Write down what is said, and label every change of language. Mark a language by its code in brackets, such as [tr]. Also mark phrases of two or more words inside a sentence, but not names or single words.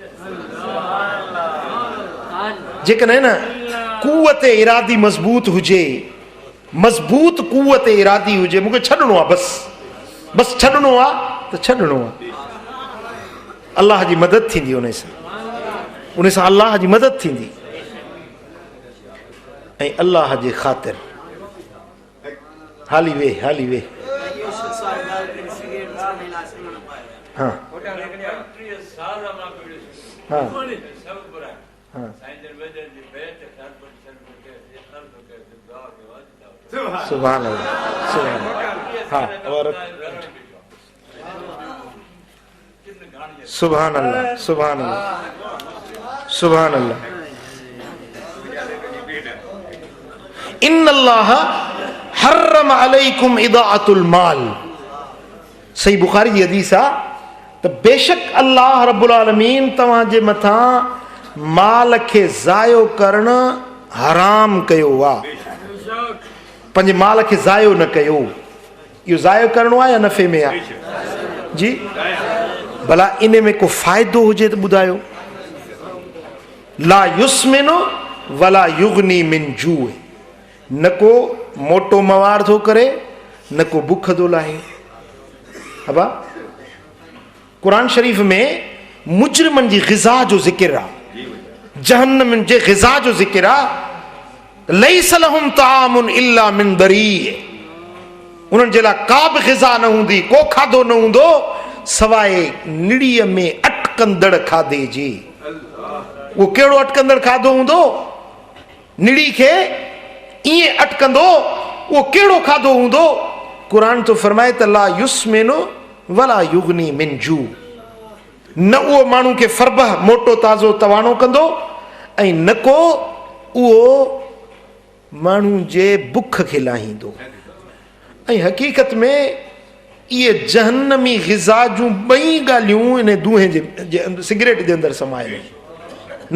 [sd] जेकॾहिं न कुवत इरादी मज़बूत हुजे, मज़बूत कुवत इरादी हुजे, मूंखे छॾिणो आहे, बसि छॾिणो आहे त छॾिणो आहे। अल्लाह जी मदद थींदी, उन सां अल्लाह जी मदद थींदी। ऐं अल्लाह जे ख़ातिर हाली वे, हाली वे। हाँ हाँ हाँ, [ar] سبحان الله، سبحان الله. [ur] ہاں، اور [ar] سبحان الله، سبحان الله، سبحان الله. إن الله حرم عليكم إضاعة المال. [sd] सही बुखारी जी हदीस आहे त बेशक [ar] الله رب العالمين [sd] तव्हांजे मथां माल खे ज़ायो करणु हराम कयो आहे। पंहिंजे माल खे ज़ायो न कयो। इहो ज़ायो करणो आहे या नफ़े में आहे? जी, भला इन में को फ़ाइदो हुजे त ॿुधायो। [ar] لا يسمن ولا يغني من جوع, [sd] न को मोटो मवार थो करे, न को बुख थो लाहे। अबा कुरान शरीफ़ में मुजरिमनि जी ग़िज़ा जो ज़िक्र आहे, जहन्नम जे ग़िज़ा जो ज़िक्र आहे। [ar] ليس لهم طعام إلا من ضريع, [sd] उन्हनि जे लाइ का बि ग़िज़ा न हूंदी, को खाधो न हूंदो सवाइ निड़ीअ में अटकंदड़ खाधे जी। उहो कहिड़ो अटकंदड़ खाधो हूंदो? निड़ी खे ईअं अटकंदो, उहो कहिड़ो खाधो हूंदो? क़ुरान तो फरमाए त [ar] لا يسمن ولا يغني من جوع, [sd] न उहो माण्हू खे फरबह मोटो ताज़ो तवाणो कंदो ऐं न को उहो माण्हू जे बुख खे लाहींदो। ऐं हक़ीक़त में इहे जहन्नमी ग़िज़ा जूं ॿई ॻाल्हियूं इन दूंहें जे सिगरेट जे अंदरि समायल आहिनि।